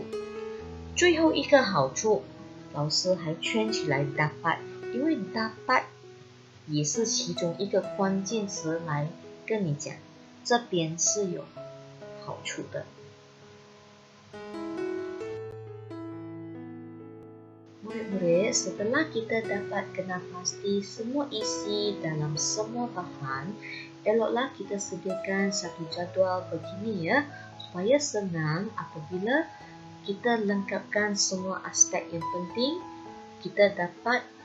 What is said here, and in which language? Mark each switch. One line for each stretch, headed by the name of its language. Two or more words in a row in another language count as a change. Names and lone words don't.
Chinese: 最后一个好处，老师还圈起来 dapat， 因为 dapat 也是其中一个关键词来跟你讲，这边是有好处的。
Malay: Murid-murid, setelah kita dapat kenal pasti semua isi dalam semua bahan, eloklah kita sediakan satu jadual begini ya, supaya senang apabila kita lengkapkan semua aspek yang penting, kita dapat